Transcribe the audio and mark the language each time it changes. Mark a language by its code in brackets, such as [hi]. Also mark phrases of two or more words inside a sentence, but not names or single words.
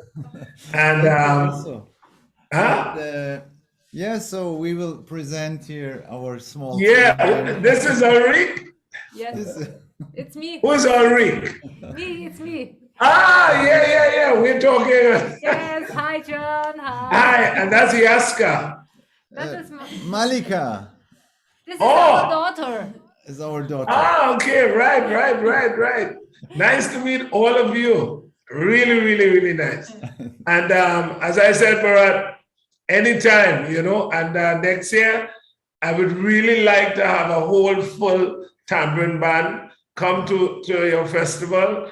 [en] And also. huh? And, yeah, so we will present here our small Yeah, program. this is Ulrich. Yes, This- it's me. Who's Ulrich? It's me. Ah, yeah. We're talking. Yes, hi John. Hi. Hi, and that's Yaska. That is Malika this is Oh. our daughter. is our daughter. Ah, okay, right. Nice to meet all of you. Really, really, really nice. And as I said, Murat, anytime, and next year, I would really like to have a whole full tambourine band come to your festival.